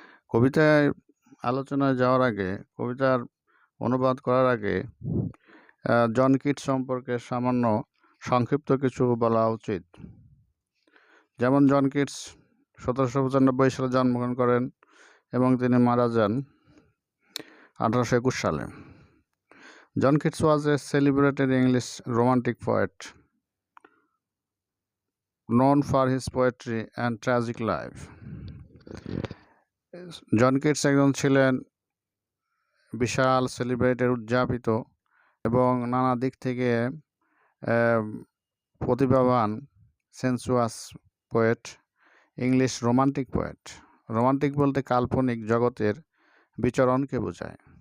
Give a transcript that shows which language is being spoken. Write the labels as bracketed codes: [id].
[bn] কবিতায় আলোচনায় যাওয়ার আগে, কবিতার অনুবাদ করার আগে জন কিটস সম্পর্কে সামান্য সংক্ষিপ্ত কিছু বলা উচিত। যেমন জন কিটস 1795 সালে জন্মগ্রহণ করেন এবং তিনি মারা যান 1821 সালে। [en] John Keats was a celebrated English romantic poet known for his poetry and tragic life. [bn] John Keats একজন ছিলেন বিশাল সেলিব্রেটেড, উদযাপিত এবং নানা দিক থেকে প্রতিভাবান সেন্সুয়াস poet, English romantic poet. Romantic বলতে কাল্পনিক জগতের বিচরণকে বোঝায়।